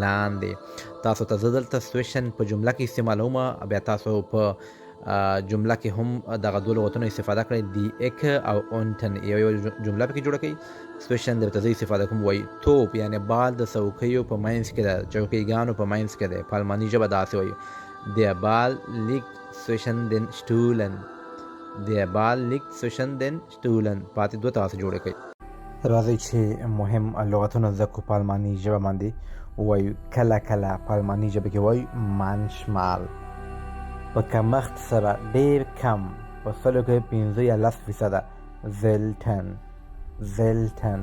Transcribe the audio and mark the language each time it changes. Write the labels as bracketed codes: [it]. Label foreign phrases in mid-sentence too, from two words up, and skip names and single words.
[ps] تاسو ته زه دلته سویشن په جمله کې استعمالوم، بیا تاسو په جمله کې هم دغه دوه لغتونو استفاده کړی دی اک او اونټن یو جمله پکې جوړه کړي. سویشن درته زه استفاده کوم وایي توپ یعنی بال د څوکیو په منځ کې ده، چوکیګانو په منځ کې دی. په الماني ژبه داسې وایي [de] der Ball liegt zwischen den Stühlen. der Ball liegt zwischen den Stühlen. [ps] پاتې دوه تاسو جوړه کړئ. راځئ چې مهم لغتونه زده کړو په الماني ژبه باندې. وایو کله کله په الماني ژبه کې وایو manchmal. په کمښت سره ډېر کم، په سلو کې 15% selten.